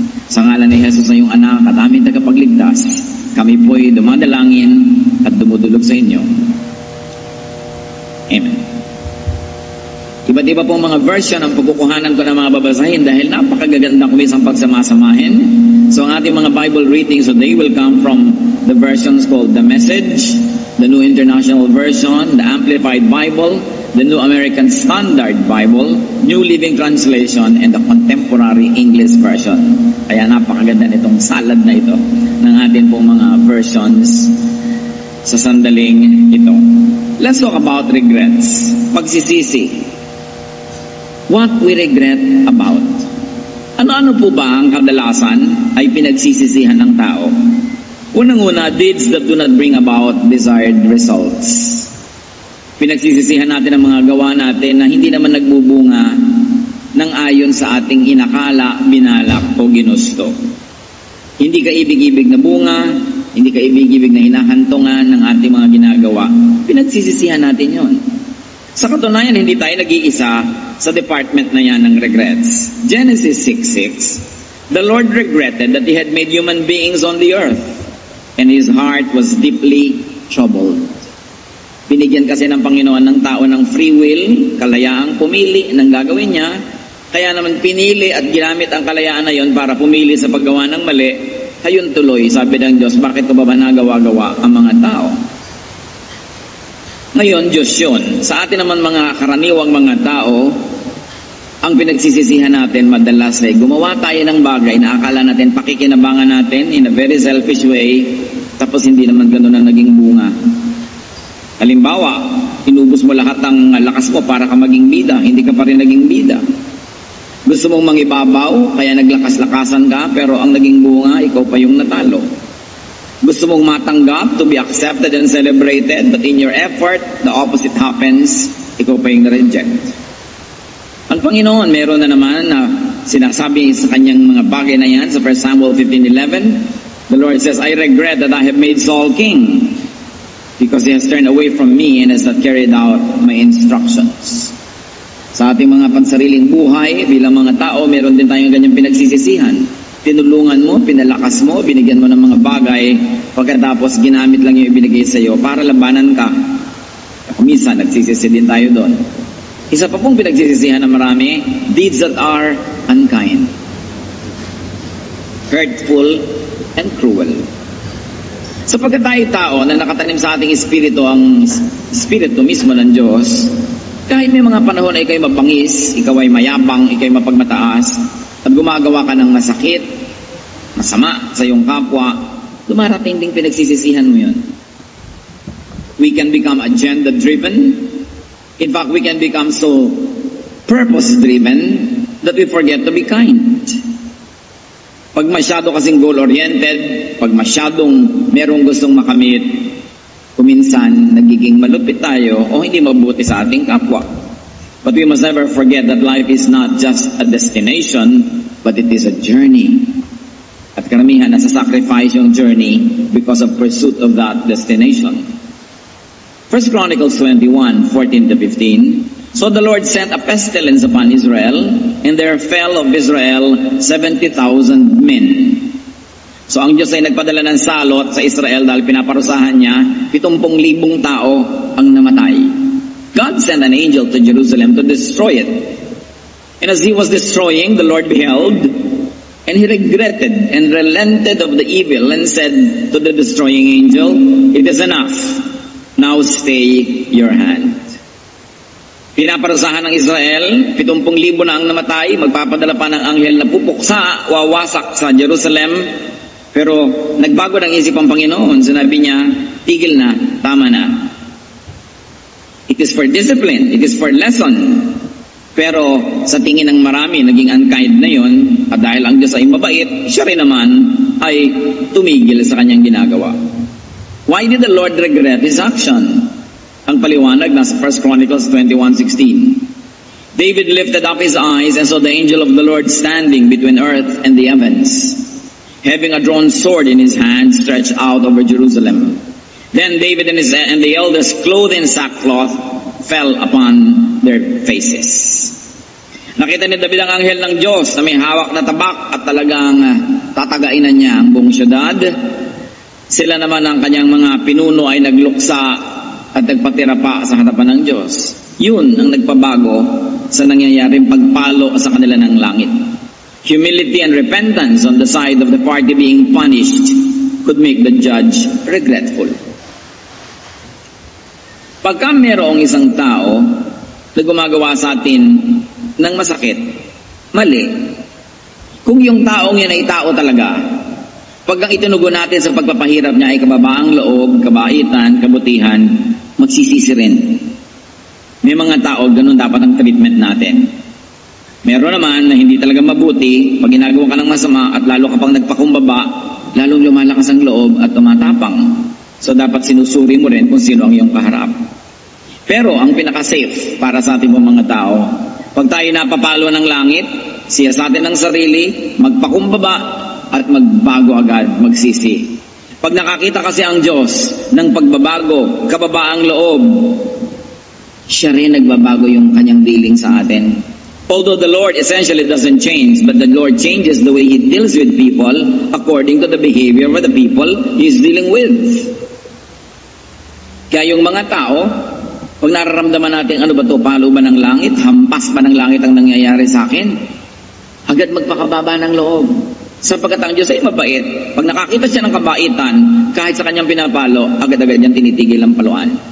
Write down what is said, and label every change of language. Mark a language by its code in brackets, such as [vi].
[tl] Sa ngalan ni Jesus na iyong anak at aming tagapagligtas, kami po'y dumadalangin at dumudulog sa inyo. Amen. Iba't iba pong mga version ang pagkukuhanan ko na mga babasahin dahil napakagaganda ko isang pagsamasamahin. [en] So [tl] ang ating mga [en] Bible readings today will come from the versions called The Message, the New International Version, the Amplified Bible, the New American Standard Bible, New Living Translation, and the Contemporary English Version. [tl] Kaya napakaganda nitong salad na ito ng ating pong mga versions sa sandaling ito. [en] Let's talk about regrets. [tl] Pagsisisi. [en] What we regret about. [tl] Ano-ano po ba ang kadalasan ay pinagsisisihan ng tao? Unang-una, [en] deeds that do not bring about desired results. [tl] Pinagsisisihan natin ang mga gawa natin na hindi naman nagbubunga ng ayon sa ating inakala, binalak o ginusto. Hindi ka ibig-ibig na bunga, hindi ka ibig-ibig na hinahantungan ng ating mga ginagawa. Pinagsisisihan natin yon. Sa katunayan, hindi tayo nag-iisa sa department na yan ng regrets. [en] Genesis 6:6, the Lord regretted that He had made human beings on the earth, and His heart was deeply troubled. [tl] Binigyan kasi ng Panginoon ng tao ng free will, kalayaang pumili ng gagawin niya, kaya naman pinili at ginamit ang kalayaan na yon para pumili sa paggawa ng mali. Hayun tuloy, sabi ng Diyos, bakit ko ba nagawa-gawa ang mga tao? Ngayon, Diyos yun. Sa atin naman mga karaniwang mga tao, ang pinagsisisihan natin madalas ay gumawa tayo ng bagay na akala natin pakikinabangan natin [en] in a very selfish way, [tl] tapos hindi naman ganoon ang naging bunga. Halimbawa, inubos mo lahat ng lakas mo para ka maging bida, hindi ka pa rin naging bida. Gusto mong mangibabaw, kaya naglakas-lakasan ka, pero ang naging bunga, ikaw pa yung natalo. Gusto mong matanggap, [en] to be accepted and celebrated, but in your effort, the opposite happens, [tl] ikaw pa yung na-reject. Ang Panginoon, meron na naman na sinasabi sa kanyang mga bagay na yan sa 1 Samuel 15:11. [en] The Lord says, I regret that I have made Saul king because he has turned away from me and has not carried out my instructions. [tl] Sa ating mga pansariling buhay, bilang mga tao, meron din tayong ganyang pinagsisisihan. Tinulungan mo, pinalakas mo, binigyan mo ng mga bagay, pagkatapos ginamit lang yung ibinigay sa iyo para labanan ka. Minsan, nagsisisi din tayo doon. Isa pa pong pinagsisisihan na marami, [en] deeds that are unkind, hurtful, and cruel. [tl] Sapagkat tayo tao na nakatanim sa ating espiritu, ang espiritu mismo ng Diyos, kahit may mga panahon na ikaw ay mabangis, ikaw ay mayabang, ikaw ay mapagmataas, at gumagawa ka ng masakit, masama sa iyong kapwa, dumarating ding pinagsisisihan mo yun. [en] We can become agenda-driven. In fact, we can become so purpose-driven that we forget to be kind. [tl] Pag masyado kasing goal-oriented, pag masyadong merong gustong makamit, kuminsan nagiging malupit tayo o hindi mabuti sa ating kapwa. [en] But we must never forget that life is not just a destination, but it is a journey. [tl] At karamihan nasa-sacrifice yung journey [en] because of pursuit of that destination. 1 Chronicles 21:14-15. So the Lord sent a pestilence upon Israel, and there fell of Israel 70,000 men. [tl] So ang Diyos ay nagpadala ng salot sa Israel dahil pinaparusahan niya, 70,000 tao ang namatay. [en] God sent an angel to Jerusalem to destroy it. And as he was destroying, the Lord beheld, and he regretted and relented of the evil and said to the destroying angel, "It is enough. Now stay your hand." [tl] Pinaparusahan ng Israel, 70,000 na ang namatay, magpapadala pa ng anghel na pupuksa, wawasak sa Jerusalem. Pero nagbago ng isip ang Panginoon. Sinabi niya, tigil na, tama na. [en] It is for discipline, it is for lesson. [tl] Pero sa tingin ng marami, naging unkind na yon. At dahil ang Diyos ay mabait, siya rin naman ay tumigil sa kanyang ginagawa. [en] Why did the Lord regret his action? [tl] Ang paliwanag nasa [en] 1 Chronicles 21:16. David lifted up his eyes and saw the angel of the Lord standing between earth and the heavens, having a drawn sword in his hand stretched out over Jerusalem. Then David and the elders, clothed in sackcloth, fell upon their faces. [tl] Nakita ni David ang anghel ng Diyos na may hawak na tabak at talagang tatagainan niya ang buong syudad. Sila naman ang kanyang mga pinuno ay nagluksa at nagpatira pa sa harapan ng Diyos. Yun ang nagpabago sa nangyayaring pagpalo sa kanila ng langit. [en] Humility and repentance on the side of the party being punished could make the judge regretful. [tl] Pagka merong isang tao na gumagawa sa atin ng masakit, mali. Kung yung taong yan ay tao talaga, pag ang itinugon natin sa pagpapahirap niya ay kababaang loob, kabaitan, kabutihan, magsisisi rin. May mga tao, ganun dapat ang treatment natin. Meron naman na hindi talaga mabuti, pag ginagawa ka ng masama at lalo ka pang nagpakumbaba, lalong lumalakas ang loob at tumatapang. So dapat sinusuri mo rin kung sino ang iyong kaharap. Pero ang pinaka-safe para sa ating mga tao, pag tayo napapalo ng langit, siya sa atin ng sarili, magpakumbaba at magbago agad, magsisi. Pag nakakita kasi ang Diyos ng pagbabago, kababaang loob, siya rin nagbabago yung kanyang dealing sa atin. [en] Although the Lord essentially doesn't change, but the Lord changes the way He deals with people according to the behavior of the people He's dealing with. [tl] Kaya yung mga tao, pag nararamdaman natin, ano ba to, palo ba ng langit, hampas ba ng langit ang nangyayari sa akin, agad magpakababa ng loob. Sapagkat ang Diyos ay mabait. Pag nakakita siya ng kabaitan, kahit sa kanyang pinapalo, agad-agad niyang tinitigil ang paluan.